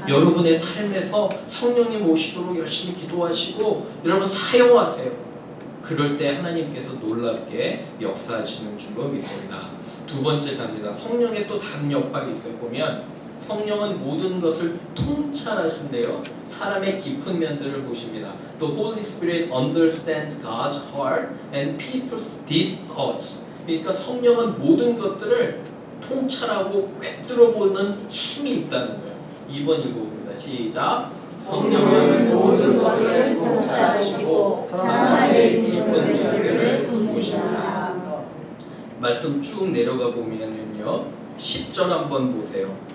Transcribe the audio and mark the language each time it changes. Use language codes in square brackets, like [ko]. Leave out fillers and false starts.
[ko] 여러분의 삶에서 성령님 오시도록 열심히 기도하시고 여러분 사용하세요. 그럴 때 하나님께서 놀랍게 역사하시는 줄로 믿습니다. 두 번째 갑니다. 성령의 또 다른 역할이 있어요. 보면 성령은 모든 것을 통찰하신대요. 사람의 깊은 면들을 보십니다. [en] The Holy Spirit understands God's heart and people's deep thoughts. [ko] 그러니까 성령은 모든 것들을 통찰하고 꿰뚫어보는 힘이 있다는 거예요. 2번 읽어봅니다. 시작. 성령은 모든 것을 통찰하시고 사람의 깊은 면들을 보십니다. 말씀 쭉 내려가 보면요. 10절 한번 보세요.